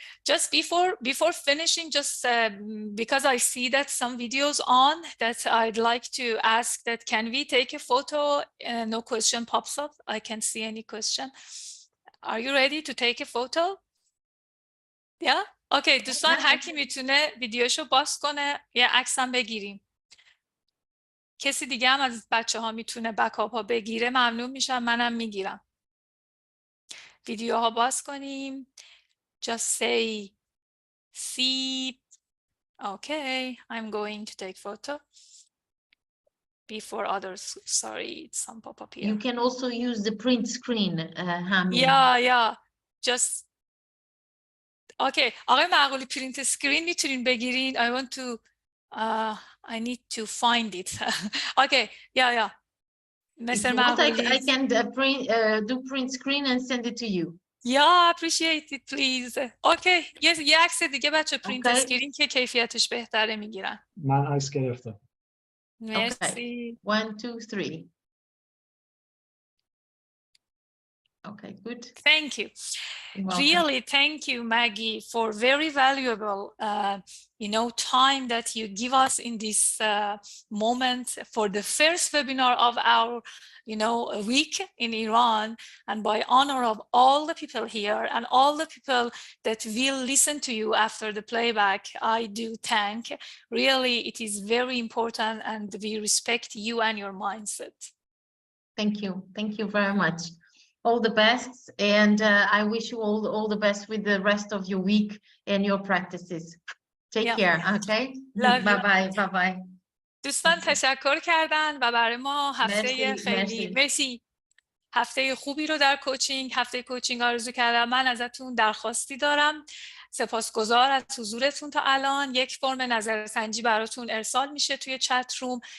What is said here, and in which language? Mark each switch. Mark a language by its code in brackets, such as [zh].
[en] Just before finishing, just because I see that some videos on that I'd like to ask that can we take a photo? No question pops up. I can't see any question. Are you ready to take a photo? Yeah? Okay, [fa] دوستان هر کی میتونه ویدیوشو باز کنه یه عکس هم بگیریم. کسی دیگه هم از بچه‌ها میتونه بکاپ ها بگیره ممنون میشم، منم میگیرم. ویدیوها باز کنیم. [en] Just say see. Okay, I'm going to take photo before others. Sorry, some pop up here. You can also use the print screen, Hami. Yeah. Just okay. [fa] آقای معقولی print screen میتونین بگیرین. [en] I want to I need to find it. Okay, yeah. If you want, I can do print screen and send it to you. Yeah, appreciate it, please. Okay, yes, [fa] یه عکس دیگه بچه پرینت اسکرین که کیفیتش بهتره میگیرن. من عکس گرفتم. مرسی. [en] 1 2 3. Okay, good. Thank you. Really, thank you, Maggie, for very valuable, time that you give us in this moment for the first webinar of our, week in Iran. And by honor of all the people here and all the people that will listen to you after the playback, I do thank. Really, it is very important, and we respect you and your mindset. Thank you. Thank you very much. All the best, and I wish you all the best with the rest of your week and your practices. Take care, okay? Bye. [fa] دوستان تشکر کردن و برای ما هفته مرسی. هفته خوبی رو در کوچینگ، هفته کوچینگ آرزو کردم. من ازتون درخواستی دارم. سپاسگزار از حضورتون تا الان. یک فرم نظرسنجی براتون ارسال میشه توی چت روم.